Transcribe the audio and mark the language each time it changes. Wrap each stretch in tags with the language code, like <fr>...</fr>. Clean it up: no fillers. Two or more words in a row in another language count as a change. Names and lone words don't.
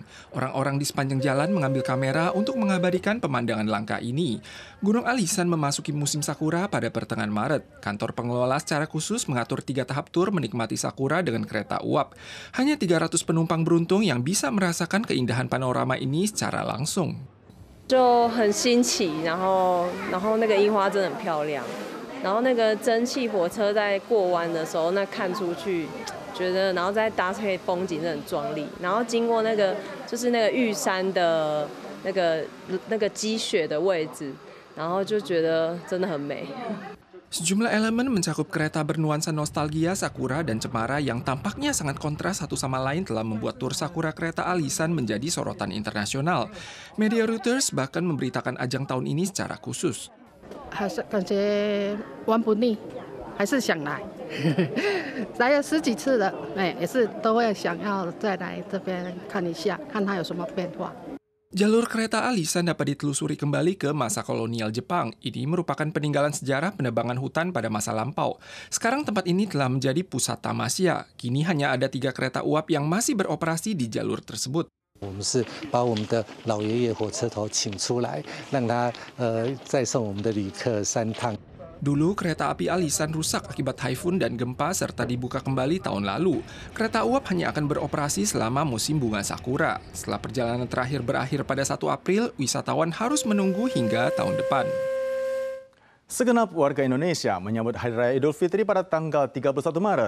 <id>Orang-orang di sepanjang jalan mengambil kamera untuk mengabadikan pemandangan langka ini. Gunung Alisan memasuki musim sakura pada pertengahan Maret. Kantor pengelola secara khusus mengatur 3 tahap tur menikmati sakura dengan kereta uap. Hanya 300 penumpang beruntung yang bisa merasakan keindahan panorama ini secara langsung.</id> <zh>就很新奇，然后那个樱花真的很漂亮，然后那个蒸汽火车在过弯的时候，那看出去。觉得，然后再搭配风景很壮丽，然后经过那个就是那个玉山的那个积雪的位置，然后就觉得真的很美。</zh> <id>Sejumlah elemen mencakup kereta bernuansa nostalgia, sakura, dan cemara yang tampaknya sangat kontras satu sama lain telah membuat tur sakura kereta Alisan menjadi sorotan internasional. Media Reuters bahkan memberitakan ajang tahun ini secara khusus.</id> <zh>还是想来，来了10几次了，也是都会想要再来这边看一下，看它有什么变化。</zh> <id>Jalur kereta Alisan dapat ditelusuri kembali ke masa kolonial Jepang. Ini merupakan peninggalan sejarah penebangan hutan pada masa lampau. Sekarang tempat ini telah menjadi pusat tamasya. Kini hanya ada 3 kereta uap yang masih beroperasi di jalur tersebut.</id> <zh>我们是把我们的老爷爷火车头请出来，让他载送我们的旅客3趟。</zh> <id>Dulu kereta api Alisan rusak akibat taifun dan gempa serta dibuka kembali tahun lalu. Kereta uap hanya akan beroperasi selama musim bunga sakura. Setelah perjalanan terakhir berakhir pada 1 April, wisatawan harus menunggu hingga tahun depan. Segenap warga Indonesia menyambut Hari Raya Idul Fitri pada tanggal 31 Maret.</id>